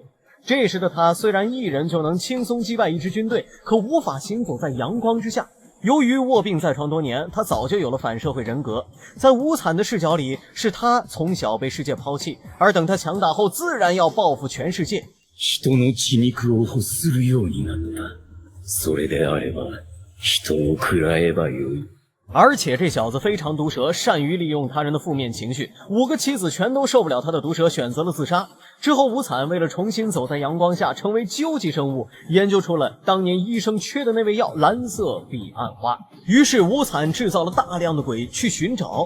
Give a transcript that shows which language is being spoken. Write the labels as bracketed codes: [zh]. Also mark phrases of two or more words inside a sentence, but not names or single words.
[zh] 这时的他虽然一人就能轻松击败一支军队，可无法行走在阳光之下。由于卧病在床多年，他早就有了反社会人格。在无惨的视角里，是他从小被世界抛弃，而等他强大后，自然要报复全世界。 [ja] 人の血肉を欲するようになった。それであれば、人を喰らえばよい。 [zh] 而且这小子非常毒舌，善于利用他人的负面情绪，5个妻子全都受不了他的毒舌，选择了自杀。之后无惨为了重新走在阳光下，成为究极生物，研究出了当年医生缺的那味药——蓝色彼岸花。于是无惨制造了大量的鬼去寻找。